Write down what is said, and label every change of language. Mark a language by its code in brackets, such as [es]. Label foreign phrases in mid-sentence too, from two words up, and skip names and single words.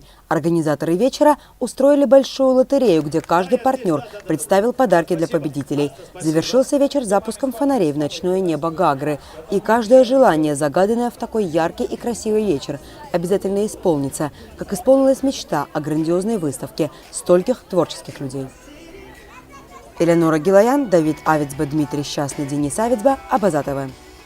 [ru] Организаторы вечера устроили большую лотерею, где каждый партнер представил подарки для победителей. Завершился вечер запуском фонарей в ночное небо Гагры. И каждое желание, загаданное в такой яркий и красивый вечер, обязательно исполнится, как исполнилась мечта о грандиозной выставке стольких творческих людей. Элеонора Гилаян, Давид Авицба, Дмитрий Счастный, Денис Авицба, Абаза ТВ.